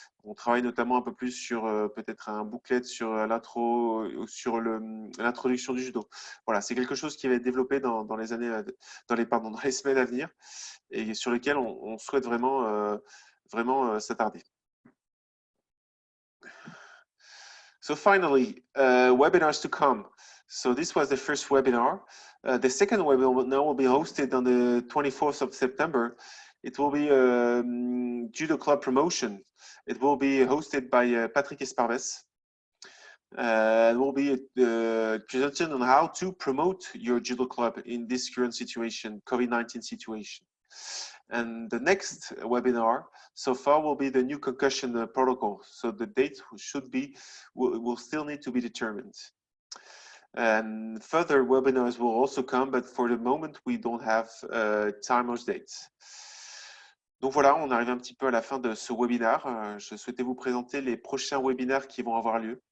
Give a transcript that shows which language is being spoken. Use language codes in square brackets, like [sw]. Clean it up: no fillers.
[fr] On travaille notamment un peu plus sur peut-être un booklet sur l'intro, sur l'introduction du judo. Voilà, c'est quelque chose qui va être développé dans les semaines à venir et sur lequel on souhaite vraiment s'attarder. [en] So finally, webinars to come. So this was the first webinar. The second webinar will be hosted on the 24th of September. It will be Judo Club promotion. It will be hosted by Patrick Esparves. It will be a presentation on how to promote your judo club in this current situation, COVID-19 situation. And the next webinar so far will be the new concussion protocol. So the date will still need to be determined. And further webinars will also come, but for the moment, we don't have time or dates. [fr] Donc voilà, on arrive un petit peu à la fin de ce webinaire. Je souhaitais vous présenter les prochains webinaires qui vont avoir lieu.